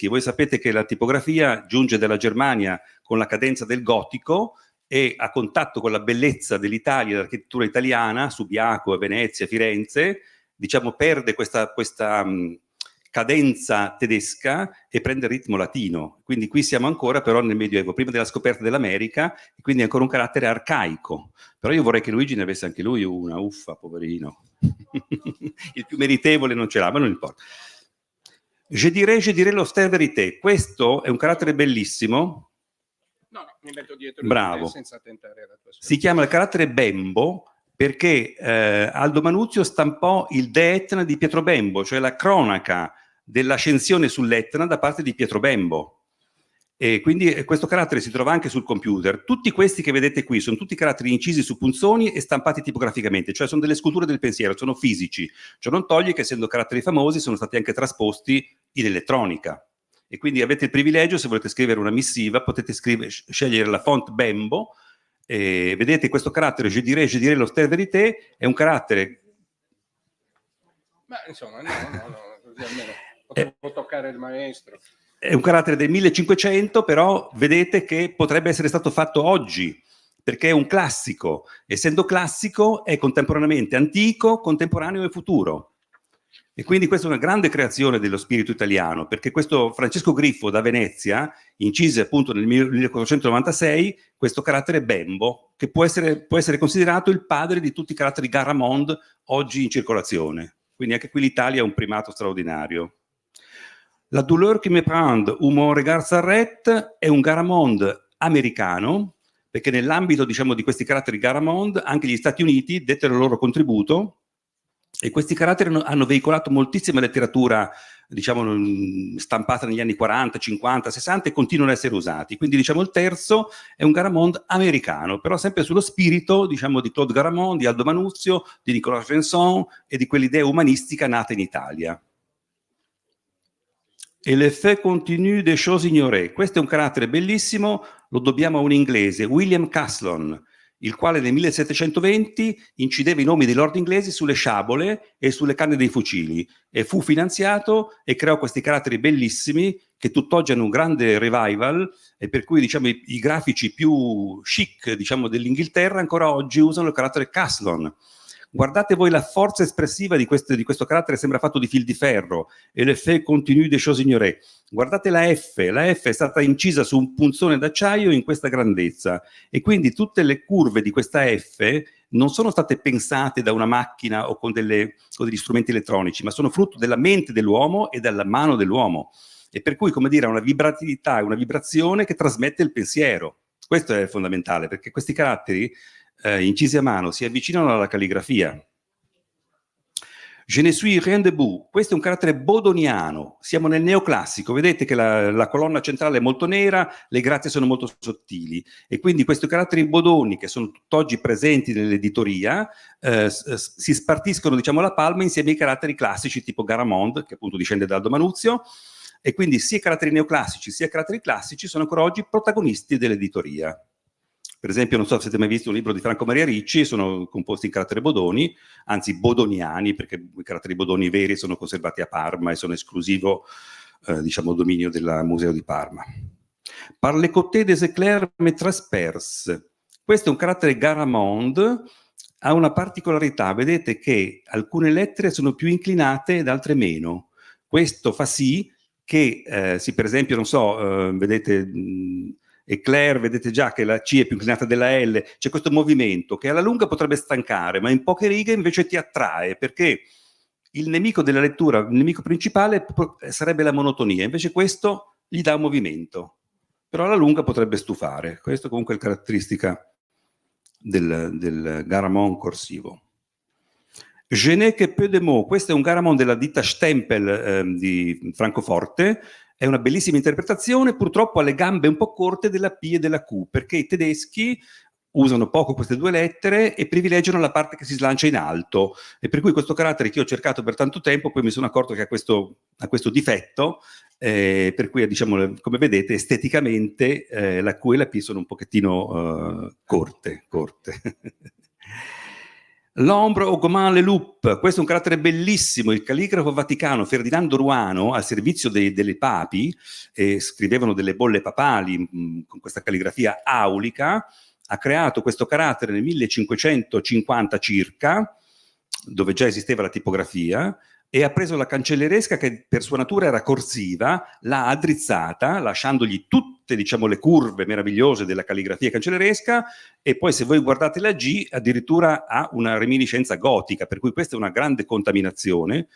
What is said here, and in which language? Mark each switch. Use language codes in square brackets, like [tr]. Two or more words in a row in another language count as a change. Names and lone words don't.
[it] Voi sapete che la tipografia giunge dalla Germania con la cadenza del gotico e a contatto con la bellezza dell'Italia, dell'architettura italiana, Subiaco, Venezia, Firenze, diciamo perde questa cadenza tedesca e prende il ritmo latino. Quindi qui siamo ancora però nel Medioevo, prima della scoperta dell'America, e quindi è ancora un carattere arcaico. Però io vorrei che Luigi ne avesse anche lui una, uffa, poverino. Il più meritevole non ce l'ha, ma non importa. [fr] Je dirais l'austère vérité. [it] Questo è un carattere bellissimo. No, mi metto dietro. Bravo. Senza tentare la tua si chiama il carattere Bembo perché Aldo Manuzio stampò il De Etna di Pietro Bembo, cioè la cronaca dell'ascensione sull'Etna da parte di Pietro Bembo. E quindi questo carattere si trova anche sul computer. Tutti questi che vedete qui sono tutti caratteri incisi su punzoni e stampati tipograficamente, cioè sono delle sculture del pensiero, sono fisici. Ciò non toglie che, essendo caratteri famosi, sono stati anche trasposti in elettronica. E quindi avete il privilegio, se volete scrivere una missiva, potete scegliere la font Bembo. E vedete questo carattere, [fr] je dirais l'austère vérité, [it] è un carattere... Ma insomma, no, così almeno potevo toccare il maestro. È un carattere del 1500, però vedete che potrebbe essere stato fatto oggi, perché è un classico. Essendo classico è contemporaneamente antico, contemporaneo e futuro. E quindi questa è una grande creazione dello spirito italiano, perché questo Francesco Griffo da Venezia incise appunto nel 1496 questo carattere Bembo, che può essere considerato il padre di tutti i caratteri Garamond oggi in circolazione. Quindi anche qui l'Italia ha un primato straordinario. [fr] La douleur qui me prend ou mon regard s'arrête [it] è un Garamond americano, perché nell'ambito, diciamo, di questi caratteri Garamond anche gli Stati Uniti dettero il loro contributo e questi caratteri hanno veicolato moltissima letteratura, diciamo, stampata negli anni 40, 50, 60 e continuano ad essere usati. Quindi, diciamo, il terzo è un Garamond americano, però sempre sullo spirito, diciamo, di Claude Garamond, di Aldo Manuzio, di Nicolas Vincent e di quell'idea umanistica nata in Italia. [fr] E l'effet continu des choses ignorées. [it] Questo è un carattere bellissimo, lo dobbiamo a un inglese, William Caslon, il quale nel 1720 incideva i nomi dei lord inglesi sulle sciabole e sulle canne dei fucili e fu finanziato e creò questi caratteri bellissimi che tutt'oggi hanno un grande revival e per cui, diciamo, i grafici più chic, diciamo, dell'Inghilterra ancora oggi usano il carattere Caslon. Guardate voi la forza espressiva di questo carattere, sembra fatto di fil di ferro, e [fr] l'effet continu des choses ignorées. [it] Guardate la F è stata incisa su un punzone d'acciaio in questa grandezza, e quindi tutte le curve di questa F non sono state pensate da una macchina o con degli strumenti elettronici, ma sono frutto della mente dell'uomo e della mano dell'uomo, e per cui, come dire, ha una vibratilità, una vibrazione che trasmette il pensiero. Questo è fondamentale, perché questi caratteri incisi a mano si avvicinano alla calligrafia. [fr] Je ne suis rien debout. [it] Questo è un carattere bodoniano, siamo nel neoclassico, vedete che la colonna centrale è molto nera, le grazie sono molto sottili e quindi questi caratteri bodoni che sono tutt'oggi presenti nell'editoria si spartiscono, diciamo, la palma insieme ai caratteri classici tipo Garamond, che appunto discende da Aldo Manuzio, e quindi sia i caratteri neoclassici sia i caratteri classici sono ancora oggi protagonisti dell'editoria. Per esempio, non so se avete mai visto un libro di Franco Maria Ricci, sono composti in caratteri bodoni, anzi bodoniani, perché i caratteri bodoni veri sono conservati a Parma e sono esclusivo diciamo, dominio del Museo di Parma. [fr] Par les côtés des éclairs me trasperce. [it] Questo è un carattere Garamond, ha una particolarità, vedete che alcune lettere sono più inclinate ed altre meno. Questo fa sì che, per esempio, non so, vedete Eclair, vedete già che la C è più inclinata della L, c'è questo movimento che alla lunga potrebbe stancare, ma in poche righe invece ti attrae, perché il nemico della lettura, il nemico principale sarebbe la monotonia, invece questo gli dà un movimento, però alla lunga potrebbe stufare. Questo comunque è la caratteristica del Garamond corsivo. [fr] Je n'ai que peu de mots, [it] questo è un Garamond della ditta Stempel di Francoforte, è una bellissima interpretazione, purtroppo ha le gambe un po' corte della P e della Q, perché i tedeschi usano poco queste due lettere e privilegiano la parte che si slancia in alto, e per cui questo carattere che io ho cercato per tanto tempo, poi mi sono accorto che ha questo difetto, per cui, diciamo, come vedete, esteticamente la Q e la P sono un pochettino corte. [fr] L'ombre augmente le loupe, [it] questo è un carattere bellissimo, il calligrafo vaticano Ferdinando Ruano, al servizio delle papi, scrivevano delle bolle papali con questa calligrafia aulica, ha creato questo carattere nel 1550 circa, dove già esisteva la tipografia, e ha preso la cancelleresca, che per sua natura era corsiva, l'ha addrizzata, lasciandogli tutte, diciamo, le curve meravigliose della calligrafia cancelleresca, e poi se voi guardate la G addirittura ha una reminiscenza gotica, per cui questa è una grande contaminazione.